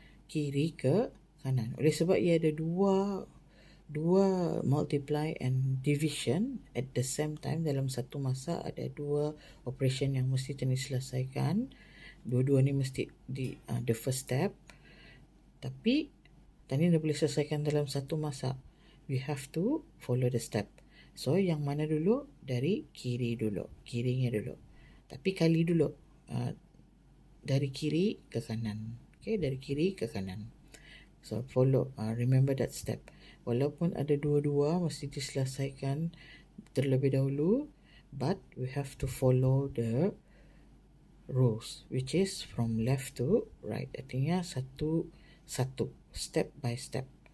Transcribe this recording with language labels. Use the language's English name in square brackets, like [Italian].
[Malay] Kiri ke kanan. Oleh sebab ia ada dua multiply and division at the same time, dalam satu masa ada dua operation yang mesti diselesaikan. Dua-dua ni mesti di the first step. Tapi tadi dah boleh selesaikan dalam satu masa. [English] we have to follow the step. [Malay] So yang mana dulu? Dari kiri dulu, kirinya dulu. Tapi kali dulu, dari kiri ke kanan. Okay, dari kiri ke kanan. [English] So follow, remember that step. Walaupun ada dua-dua, mesti diselesaikan terlebih dahulu, but we have to follow the rules, which is from left to right. [Malay] Artinya satu, step by step.